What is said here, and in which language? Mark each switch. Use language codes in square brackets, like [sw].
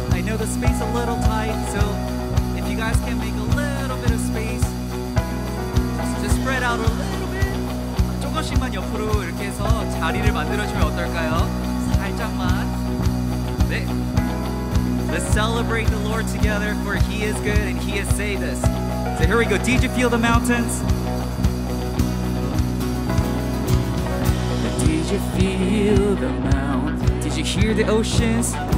[en] I know the space a little tight, so if you guys can make a little bit of space, just spread out a little bit. [ko] 조금씩만 옆으로 이렇게 해서 자리를 만들어주면 어떨까요? 살짝만. 네. [en] Let's celebrate the Lord together, for He is good and He has saved us. So here we go. Did you feel the mountains? Did you feel the mountains? Did you hear the oceans?